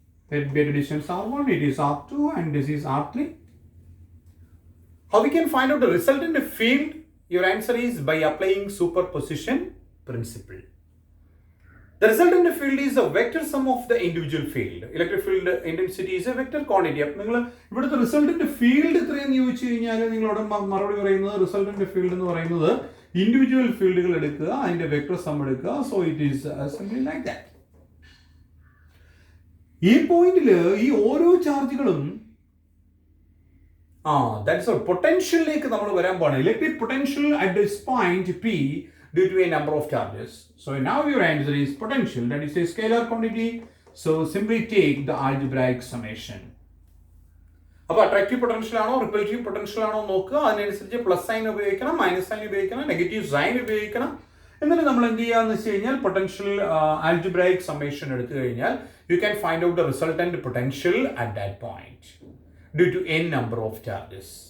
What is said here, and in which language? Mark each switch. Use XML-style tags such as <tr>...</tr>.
<en>Let be at a distance R1, it is R2, and this is R3. How we can find out the resultant field? Your answer is by applying superposition principle. The resultant field is a vector sum of the individual field. Electric field intensity is a vector quantity.</en> <ml>അപ്പോൾ നിങ്ങൾ ഇവിടുത്തെ resultant field എത്രയെന്ന് ചോദിച്ചു കഴിഞ്ഞാൽ നിങ്ങളോട് മറുപടി പറയുന്നത് resultant field എന്ന് പറയുന്നത് ഇൻഡിവിജ്വൽ ഫീൽഡുകൾ എടുക്കുക, അതിന്റെ വെക്ടർ സം എടുക്കുക.</ml> <en>So it is simply like that.</en> <ml>ഈ പോയിന്റിൽ ഈ ഓരോ ചാർജുകളും ദാറ്റ്സ് പൊട്ടൻഷ്യലിലേക്ക് നമ്മൾ വരാൻ പോവാണ്.</ml> <en>Electric potential at this point P due to a number of charges. So now your answer is potential, that is a scalar quantity. So simply take the algebraic summation.</en> <ml>അപ്പോൾ attractive potential ആണോ റിപ്പൽറ്റീവ് potential ആണോ നോക്കുക, അതിനനുസരിച്ച് plus sine ഉപയോഗിക്കണം, minus sign ഉപയോഗിക്കണം, negative sign ഉപയോഗിക്കണം. എന്നിട്ട് നമ്മൾ എന്ത് ചെയ്യാന്ന് വെച്ച് കഴിഞ്ഞാൽ പൊട്ടൻഷ്യൽ ആൽജിബ്രൈക് സമ്മേഷൻ എടുത്തു കഴിഞ്ഞാൽ</ml> <en>You can find out the resultant potential at that point due to n number of charges.</en>